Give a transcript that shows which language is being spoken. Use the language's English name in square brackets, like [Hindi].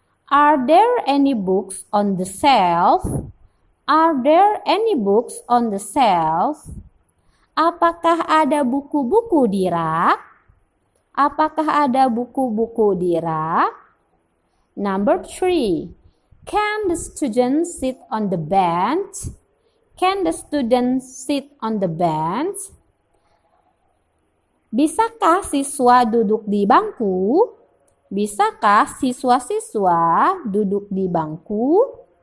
[English] Are there any books on the shelf? Are there any books on the shelf? [Indonesian] Apakah ada buku-buku di rak? Apakah ada buku-buku di rak? [English] Number 3. Can the students sit on the bench? Can the students sit on the bench? [Indonesian] Bisakah siswa duduk di bangku? Bisakah siswa-siswa duduk di bangku?